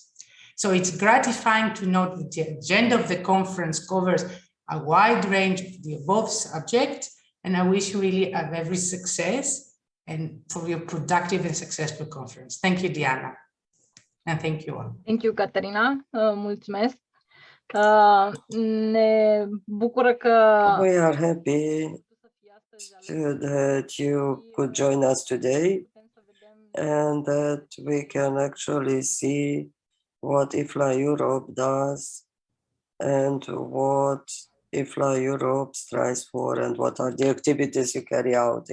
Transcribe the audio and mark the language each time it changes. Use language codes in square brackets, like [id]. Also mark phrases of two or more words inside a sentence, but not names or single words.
[en] So it's gratifying to note that the agenda of the conference covers a wide range of the above subjects, and I wish you really every success and for your productive and successful conference. Thank you, Diana, and thank you all. Thank you, [ro] Caterina. Mulțumesc. Ne bucură că [en] We are happy that you could join us today and that we can actually see what 𝐸𝐹LA Europe does and what 𝐸𝐹LA Europe strives for and what are the activities you carry out.